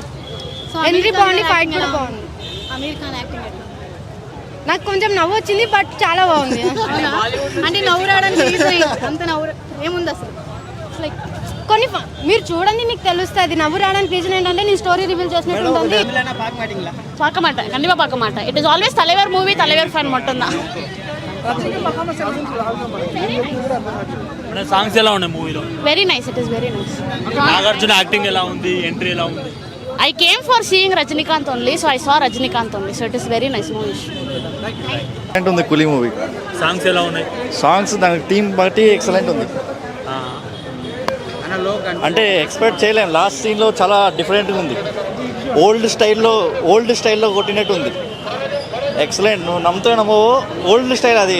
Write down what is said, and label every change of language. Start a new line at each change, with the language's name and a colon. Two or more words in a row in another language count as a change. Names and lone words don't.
Telugu: ఎంట్రీ బాగుంది, ఫైట్ కూడా బాగుంది. ఆమీర్ ఖాన్ యాక్టింగ్ నాకు కొంచెం నవ్వు వచ్చింది, బట్ చాలా బాగుంది. అంటే నవ్వు రావడానికి అంత నవ్వు ఏముంది అసలు? లైక్ కొన్ని మీరు చూడండి మీకు తెలుస్తుంది. నవ్వు రావడానికి రీజన్ ఏంటంటే నేను
English: story reveal
Telugu: చేసినట్టు ఉంటుంది.
Tamil: பார்க்க மாட்டேன், கண்டிப்பா பார்க்க மாட்டேன்.
English: it is always
Tamil: தலைவர் மூவி, தலைவர் ஃபேன் மட்டும் தான்.
Telugu: సాంగ్స్ ఎలా ఉన్నాయి మూవీలో?
English: Very nice, it is very nice.
Telugu: నాగార్జున యాక్టింగ్ ఎలా ఉంది? ఎంట్రీ ఎలా ఉంది?
English: I came for seeing Rajinikanth only, so I saw Rajinikanth only, so it is very nice movie.
Telugu: ఎక్సలెంట్ ఉంది కూలీ మూవీ. సాంగ్స్ ఎలా ఉన్నాయి? సాంగ్స్ దాని టీమ్ బట్టి ఎక్సలెంట్ ఉంది. అంటే ఎక్స్పెక్ట్ చేయలేము. లాస్ట్ సీన్లో చాలా డిఫరెంట్గా ఉంది.
English: old styleలో
Telugu: కొట్టినట్టు ఉంది. ఎక్సలెంట్. నువ్వు నమ్ముతావు
English: old style
Telugu: అది.